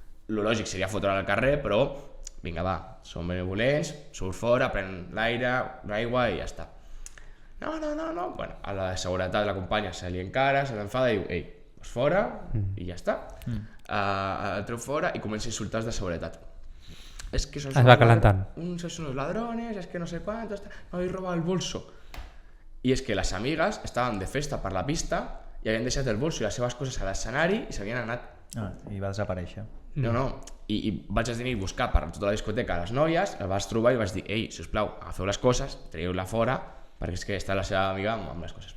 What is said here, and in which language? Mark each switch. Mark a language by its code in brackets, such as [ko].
[ca] Lo lògic seria fotre-la al carrer, però vinga, va, som benevolents, surt fora, pren l'aire, l'aigua i ja està. No. Bueno, a la seguretat la companya se li encara, se l'enfada i diu, ei, vas fora i ja està. El treu fora i comença a insultar els de seguretat. Es que es va calentant. [es] Son unos ladrones, es que no sé cuántos, me habéis robado el bolso. [ca] I és que les amigues estaven de festa per la pista i havien deixat el bolso i les seves coses a l'escenari i s'havien anat. I va desaparèixer. No. I vaig tenir que buscar per tota la discoteca les noies, el vaig trobar i vaig dir, ei, sisplau, agafeu les coses, traieu-la fora, perquè és que està la seva amiga amb les coses.